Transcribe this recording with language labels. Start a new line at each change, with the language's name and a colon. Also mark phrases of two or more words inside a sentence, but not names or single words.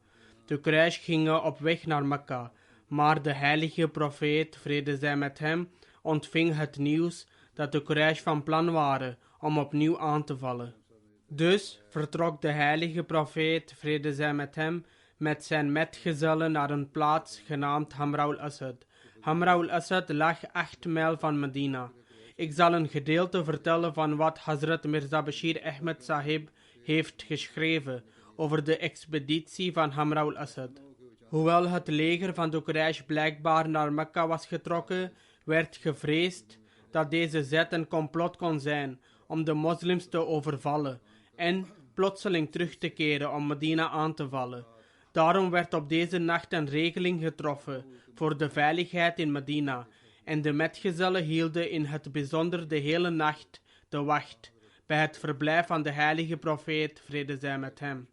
Dutch: De Quraysh gingen op weg naar Mekka, maar de heilige profeet, vrede zij met hem, ontving het nieuws dat de Quraysh van plan waren om opnieuw aan te vallen. Dus vertrok de heilige profeet, vrede zij met hem, met zijn metgezellen naar een plaats genaamd Hamra ul-Asad. Hamra ul-Asad lag 8 mijl van Medina. Ik zal een gedeelte vertellen van wat Hazrat Mirza Bashir Ahmed Sahib heeft geschreven over de expeditie van Hamra ul-Asad. Hoewel het leger van de Quraysh blijkbaar naar Mekka was getrokken, werd gevreesd dat deze zet een complot kon zijn om de moslims te overvallen en plotseling terug te keren om Medina aan te vallen. Daarom werd op deze nacht een regeling getroffen voor de veiligheid in Medina en de metgezellen hielden in het bijzonder de hele nacht de wacht bij het verblijf van de heilige profeet, vrede zij met hem.